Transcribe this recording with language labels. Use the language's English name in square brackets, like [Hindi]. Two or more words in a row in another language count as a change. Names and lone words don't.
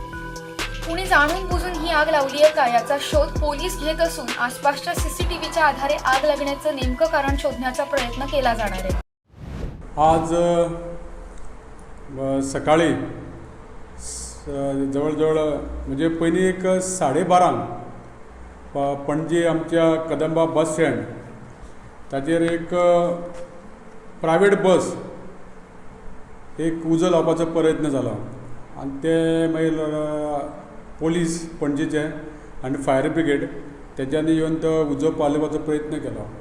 [Marathi] कुणी जाणून बुजून ही आग लावली आहे का याचा शोध पोलीस घेत असून आसपासच्या सीसीटीव्हीच्या आधारे आग लागण्याचं नेमकं कारण शोधण्याचा प्रयत्न केला जाणार आहे. [Konkani] आज सकाळी जवळजवळ म्हणजे पहिली एक 12:30 पणजी आमच्या कदंबा बस स्टँड ताचेर एक प्रायवेट बस एक उजो लावपाचो प्रयत्न जालो आनी ते मागीर पोलीस पणजेचे आनी फायर ब्रिगेड तेच्यांनी येवन तो उजो पालोवपाचो प्रयत्न केलो.